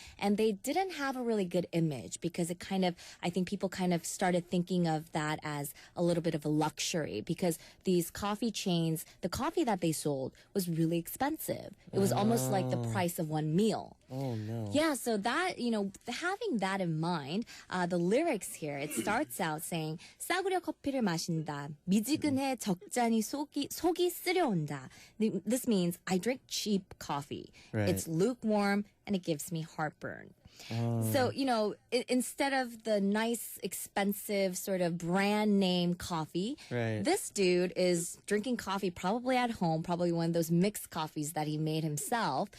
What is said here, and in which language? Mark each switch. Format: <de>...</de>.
<en>And they didn't have a really good image because it kind of, I think people kind of started thinking of that as a little bit of a luxury because these coffee chains, the coffee that they sold was really expensive. It was almost like the price of one meal. Oh no. Yeah, so that, you know, having that in mind, the lyrics here, it starts out saying</en> <ko>싸구려 커피를 마신다. 미지근해 적잖이 속이 쓰려온다.</ko> <en>This means I drink cheap coffee. Right. It's lukewarm and it gives me heartburn. So, you know, instead of the nice, expensive sort of brand name coffee, this dude is drinking coffee probably at home, probably one of those mixed coffees that he made himself.</en>